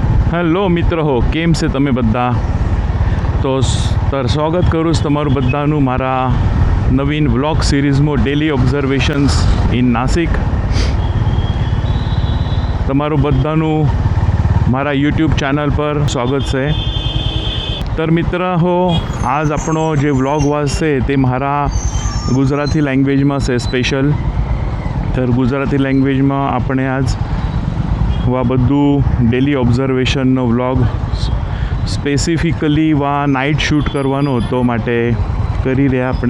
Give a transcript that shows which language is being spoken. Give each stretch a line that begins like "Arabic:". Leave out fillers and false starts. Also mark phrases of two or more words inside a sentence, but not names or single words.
Gujarati: હેલો મિત્રો હો, કેમ છે તમે બધા? તો સ્વાગત કરું છું તમારું બધાનું મારા નવીન વ્લોગ સિરીઝમાં ડેલી ઓબ્ઝર્વેશન્સ ઇન નાસિક. તમારું બધાનું મારા યુટ્યુબ ચેનલ પર સ્વાગત છે.
Marathi: तर मित्र हो, आज
Gujarati: આપણો જે વ્લોગ વાસ છે તે મારા ગુજરાતી લેંગ્વેજમાં છે સ્પેશિયલ. तर ગુજરાતી લેંગ્વેજમાં આપણે આજ વા બધું ડેલી ઓબ્ઝર્વેશનનો વ્લોગ સ્પેસિફિકલી વા
English: night shoot
Gujarati: કરવાનો હતો માટે કરી રહ્યા આપણે.